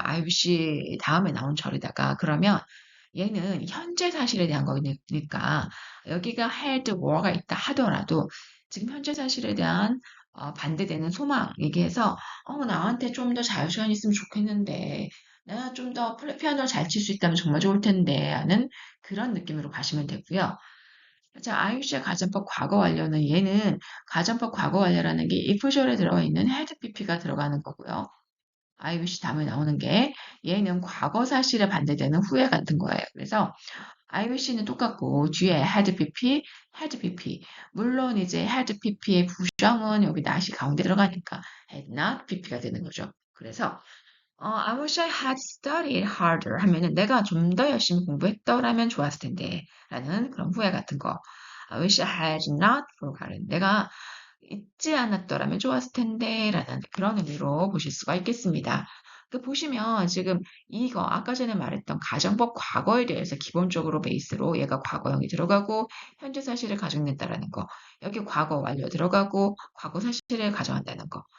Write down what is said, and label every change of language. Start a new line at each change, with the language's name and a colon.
Korean: I wish 다음에 나온 절에다가. 그러면 얘는 현재 사실에 대한 거니까 여기가 had, were가 있다 하더라도 지금 현재 사실에 대한 반대되는 소망 얘기해서 나한테 좀 더 자유시간 있으면 좋겠는데 내가 좀 더 피아노를 잘 칠 수 있다면 정말 좋을 텐데 하는 그런 느낌으로 가시면 되고요. 자, IUC의 가정법 과거 완료는 얘는 가정법 과거 완료라는 게 if절에 들어가 있는 had pp가 들어가는 거고요. IUC 다음에 나오는 게 얘는 과거 사실에 반대되는 후회 같은 거예요. 그래서 IUC는 똑같고 뒤에 had pp, had pp. 물론 이제 had pp의 부정은 여기 not이 가운데 들어가니까 had not pp가 되는 거죠. 그래서
English: I wish I had studied harder
Korean: 하면은 내가 좀 더 열심히 공부했더라면 좋았을 텐데 라는 그런 후회 같은 거.
English: I wish I had not forgotten.
Korean: 내가 잊지 않았더라면 좋았을 텐데 라는 그런 의미로 보실 수가 있겠습니다. 그 보시면 지금 이거 아까 전에 말했던 가정법 과거에 대해서 기본적으로 베이스로 얘가 과거형이 들어가고 현재 사실을 가정낸다라는 거. 여기 과거 완료 들어가고 과거 사실을 가정한다는 거.